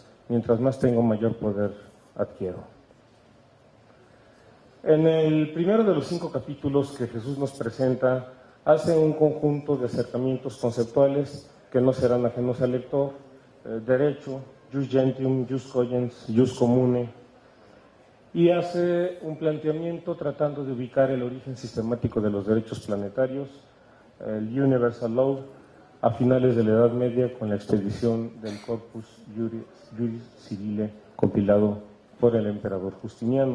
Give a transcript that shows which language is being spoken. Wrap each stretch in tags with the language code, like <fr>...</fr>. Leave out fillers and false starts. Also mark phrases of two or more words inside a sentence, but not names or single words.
<es>Mientras más tengo, mayor poder adquiero. En el primero de los 5 capítulos que Jesús nos presenta, hace un conjunto de acercamientos conceptuales que no serán ajenos al lector: derecho,</es> <la>jus gentium, jus cogens, jus comune,</la> <es>y hace un planteamiento tratando de ubicar el origen sistemático de los derechos planetarios, el</es> <en>Universal Law,</en> <es>a finales de la Edad Media con la expedición del Corpus Juris Civile compilado por el emperador Justiniano.</es>